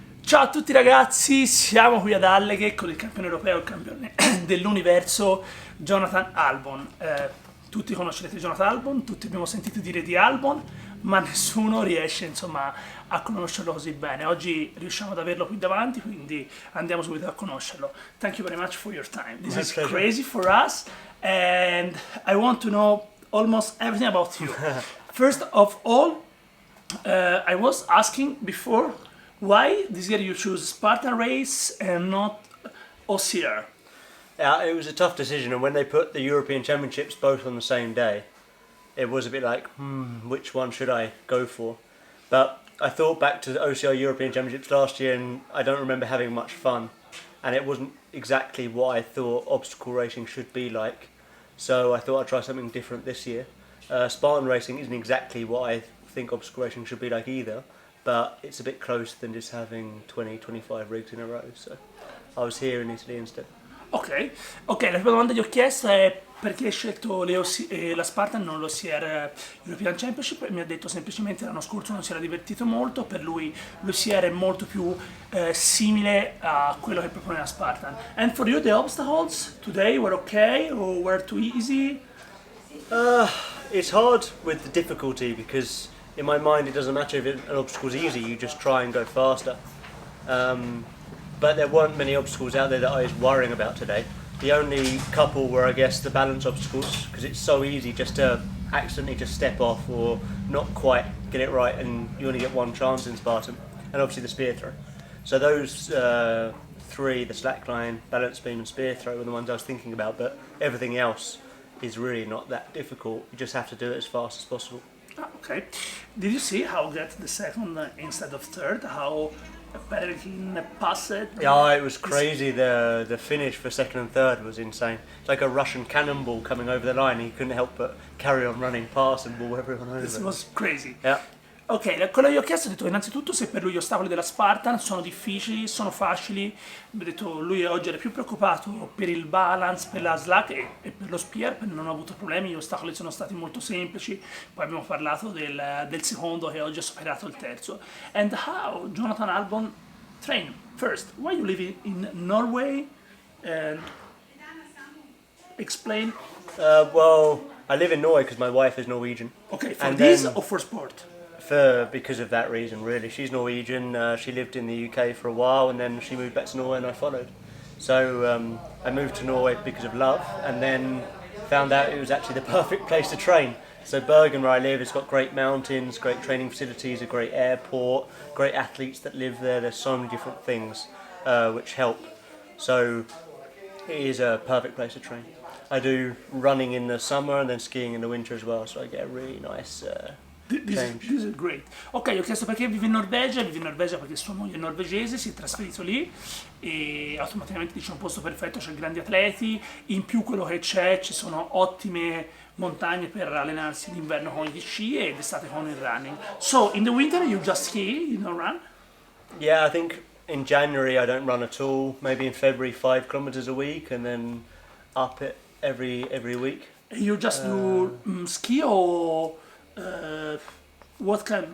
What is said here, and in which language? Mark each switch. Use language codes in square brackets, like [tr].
[it] Ciao a tutti ragazzi, siamo qui ad Alla con il campione europeo, il campione dell'universo Jonathan Albon. Tutti conoscerete Jonathan Albon, tutti abbiamo sentito dire di Albon, ma nessuno riesce insomma a conoscerlo così bene. Oggi riusciamo ad averlo qui davanti, quindi andiamo subito a conoscerlo. [en] Thank you very much for your time. This is crazy for us and I want to know almost everything about you. First of all, I was asking before, why this year you choose Spartan Race and not OCR? Yeah, it was a tough decision, and when they put the European Championships both on the same day, it was a bit like, which one should I go for? But I thought back to the OCR European Championships last year, and I don't remember having much fun, and it wasn't exactly what I thought obstacle racing should be like. So I thought I'd try something different this year. Spartan racing isn't exactly what I think obstacle racing should be like either, but it's a bit closer than just having 20-25 rigs in a row, so I was here in Italy instead. [it] Ok, la prima domanda che ho chiesto è perché hai scelto la Spartan, non l'OCR European Championship, e mi ha detto semplicemente l'anno scorso non si era divertito molto, per lui l'OCR è molto più simile a quello che propone la Spartan. [en] And for you the obstacles today were okay or were too easy? It's hard with the difficulty because in my mind it doesn't matter if an obstacle's easy, you just try and go faster. But there weren't many obstacles out there that I was worrying about today. The only couple were, I guess, the balance obstacles, because it's so easy just to accidentally just step off or not quite get it right, and you only get one chance in Spartan, and obviously the spear throw. So those three, the slackline, balance beam and spear throw, were the ones I was thinking about, but everything else is really not that difficult. You just have to do it as fast as possible. Okay. Did you see how get the second instead of third? How Peregrine passed it? Yeah, it was crazy. The finish for second and third was insane. It's like a Russian cannonball coming over the line. He couldn't help but carry on running past and ball everyone over. This was crazy. Yeah. [it] Ok, quello che gli ho chiesto, ho detto innanzitutto se per lui gli ostacoli della Spartan sono difficili, sono facili. Ho detto lui oggi era più preoccupato per il balance, per la slack e per lo spear, non ho avuto problemi, gli ostacoli sono stati molto semplici. Poi abbiamo parlato del secondo che oggi ha superato il terzo. [en] And how Jonathan Albon train? First, why you live in Norway? And explain. Well, I live in Norway because my wife is Norwegian. Okay, for this or for sport? Because of that reason, really. She's Norwegian, she lived in the UK for a while and then she moved back to Norway and I followed. So I moved to Norway because of love and then found out it was actually the perfect place to train. So Bergen, where I live, it's got great mountains, great training facilities, a great airport, great athletes that live there. There's so many different things which help. So it is a perfect place to train. I do running in the summer and then skiing in the winter as well, so I get a really nice This is great. [it] Ok, ho chiesto perché vive in Norvegia perché sua moglie è norvegese, si è trasferito lì e automaticamente dice un posto perfetto, c'è grandi atleti, in più quello che c'è, ci sono ottime montagne per allenarsi d'inverno con gli sci e d'estate con il running. [en] So, in the winter you just ski, you don't run? Yeah, I think in January I don't run at all, maybe in February 5 kilometers a week and then up it every week. You just do ski or what kind?